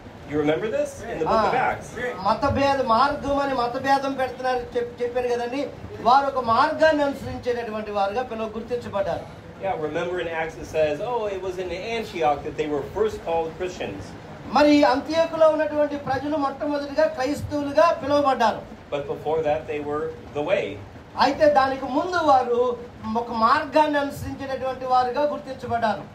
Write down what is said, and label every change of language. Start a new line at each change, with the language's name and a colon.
English: You remember this in the book of Acts?
Telugu: మార్గం అని మతభేదం పెడుతున్నారు చెప్పారు కదండి. వారు ఒక మార్గాన్ని అనుసరించేటటువంటి వారుగా గుర్తించబడ్డారు.
English: Yeah, remember in Acts it says, oh, it was in Antioch that they were first called Christians.
Telugu: మరి అంతియోకులో ఉన్నటువంటి ప్రజలు మొట్టమొదటిగా క్రైస్తవులుగా పిలువబడ్డారు.
English: But before that they were the way.
Telugu: అయితే దానికి ముందు వారు ఒక మార్గాన్ని అనుసరించేటటువంటి వారుగా గుర్తించబడ్డారు.